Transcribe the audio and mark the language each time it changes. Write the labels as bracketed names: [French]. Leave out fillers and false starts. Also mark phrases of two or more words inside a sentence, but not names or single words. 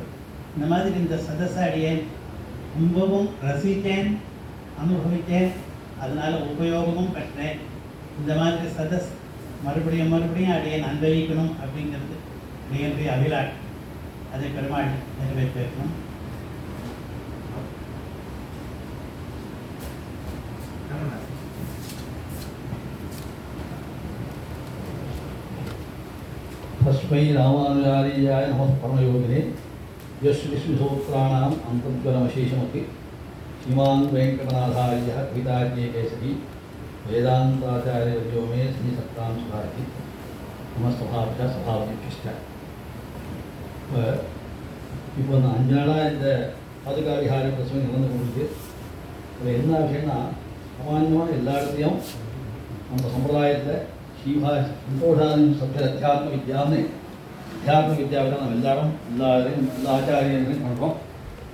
[Tamil] இந்த மாதிரி இந்த சதஸை அடியேன் ரொம்பவும் ரசித்தேன், அனுபவித்தேன். அதனால் உபயோகமும் பெற்றேன். இந்த மாதிரி சதஸ் மறுபடியும் அடியேன் அனுபவிக்கணும் அப்படிங்கிறது என்னுடைய அபிலாஷ். அதை பெருமாள் நிறைவேற்றணும். [Sanskrit] तस्मै रामानुजारीयाय नमः परमयोगिने यस्य विष्णुसूत्राणाम् अन्तर्ज्वलमशेषमपि श्रीमान् वेङ्कटनाथार्यः कवितार्यकेसरी वेदान्ताचार्यवर्यो मे सन्निधत्तां सुधारति मम स्वभावः स्वभावनिष्ठ. [Tamil] இப்போ நான் 5 நாளாக இந்த பாதுகாவிகார பிரசவம் நடந்து கொண்டிருக்கு. அதில் என்ன விஷயம்னா, சாமான்யமான எல்லா இடத்துலையும் நம்ம சம்பிரதாயத்தில் [Sanskrit] श्रीपा सन्तोषादि सप्त अध्यात्म [Tamil] வித்யான்னு அத்தியாத்ம வித்யாவை தான் நம்ம எல்லா ஆச்சாரியர்களையும் பண்ணுறோம்.